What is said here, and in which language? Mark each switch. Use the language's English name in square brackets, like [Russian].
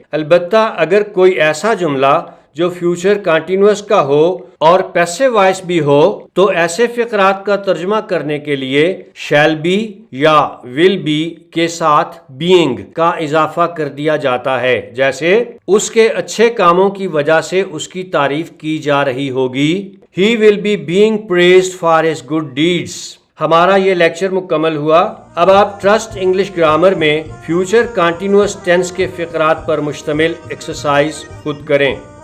[Urdu] البتہ اگر کوئی ایسا جملہ جو فیوچر کنٹینیوس کا ہو اور پیسو وائس بھی ہو تو ایسے فقرات کا ترجمہ کرنے کے لیے شیل بی یا ول بی کے ساتھ بینگ کا اضافہ کر دیا جاتا ہے جیسے اس کے اچھے کاموں کی وجہ سے اس کی تعریف کی جا رہی ہوگی. [English] He will be being praised for his good deeds. [Urdu] ہمارا یہ لیکچر مکمل ہوا. اب آپ ٹرسٹ انگلش گرامر میں فیوچر کنٹینیوس ٹینس کے فقرات پر مشتمل ایکسرسائز خود کریں.